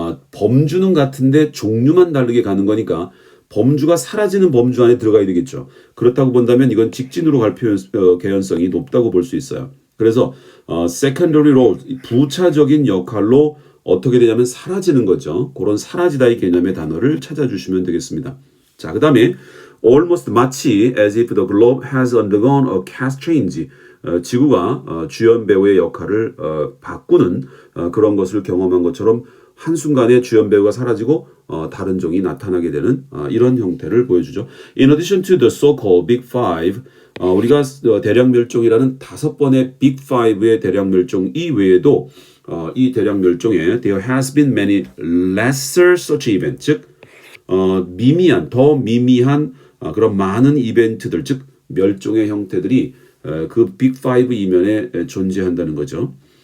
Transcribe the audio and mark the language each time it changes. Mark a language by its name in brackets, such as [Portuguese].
[Korean] 범주는 같은데 종류만 다르게 가는 거니까 범주가 사라지는 범주 안에 들어가야 되겠죠. 그렇다고 본다면 이건 직진으로 갈 개연성이 높다고 볼 수 있어요. 그래서 secondary role, 부차적인 역할로 어떻게 되냐면 사라지는 거죠. 그런 사라지다의 개념의 단어를 찾아주시면 되겠습니다. [English] 자, 그 다음에 almost [Korean] 마치 [English] as if the globe has undergone a cast change. [Korean] 지구가 주연 배우의 역할을 바꾸는 그런 것을 경험한 것처럼 한순간에 주연 배우가 사라지고 다른 종이 나타나게 되는 이런 형태를 보여주죠. [English] In addition to the so-called Big Five, [Korean] 우리가 대량 멸종이라는 5번의 Big Five의 대량 멸종 이외에도 이 대량 멸종에 [English] there has been many lesser such events, [Korean] 즉 미미한, 더 미미한 그런 많은 이벤트들, 즉 멸종의 형태들이 그 빅 파이브 이면에 존재한다는 거죠.